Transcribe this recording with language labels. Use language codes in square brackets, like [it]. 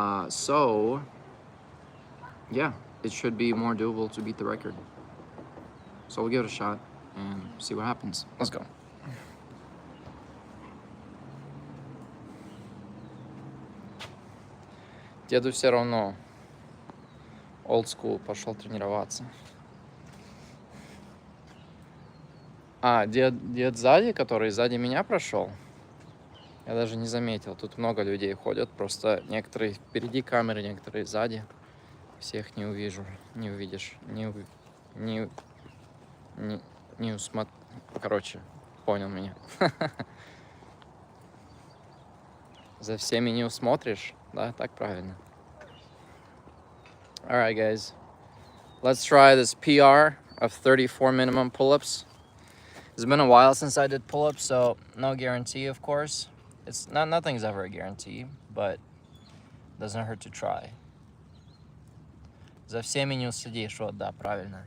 [en] So, yeah, it should be more doable to beat the record. So we'll give it a shot and see what happens. Let's go. [ru] Деду все равно. [en] Old school, [ru] пошел тренироваться. А, дед сзади, который сзади меня прошел? Я даже не заметил. Тут много людей ходят. Просто некоторые впереди камеры, некоторые сзади. Всех не увижу. Не увидишь. Не усмотр... Короче, понял меня. За всеми не усмотришь. Да, так правильно. [en] Alright, guys. Let's try this PR of 34 minimum pull-ups. It's been a while since I did pull-ups, so no guarantee, of course. It's not, nothing's ever a guarantee, but doesn't hurt to try. [ru] За всеми не уследишь, вот, да, правильно.